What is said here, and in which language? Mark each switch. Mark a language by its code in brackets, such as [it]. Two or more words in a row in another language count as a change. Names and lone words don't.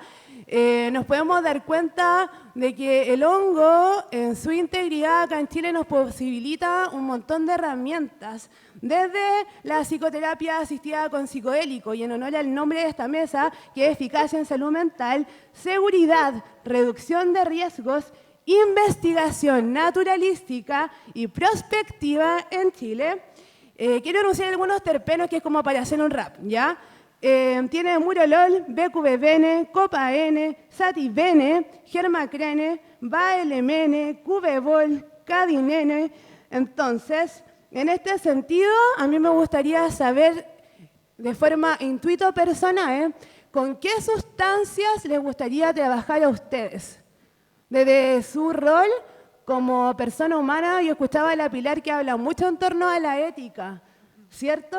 [es] Nos podemos dar cuenta de que el hongo en su integridad acá en Chile nos posibilita un montón de herramientas, desde la psicoterapia asistida con psicodélico, y en honor al nombre de esta mesa, que es eficacia en salud mental, seguridad, reducción de riesgos, investigación naturalística y prospectiva en Chile. Quiero anunciar algunos terpenos que es como para hacer un rap, ¿ya? Tiene Murolol, BQBN, Copa N, Sativene, Germacrene, Baelemene, Cubebol, Cadinene. Entonces, en este sentido, a mí me gustaría saber de forma intuito personal, ¿con qué sustancias les gustaría trabajar a ustedes? Desde su rol como persona humana, yo escuchaba a la Pilar que habla mucho en torno a la ética, ¿cierto?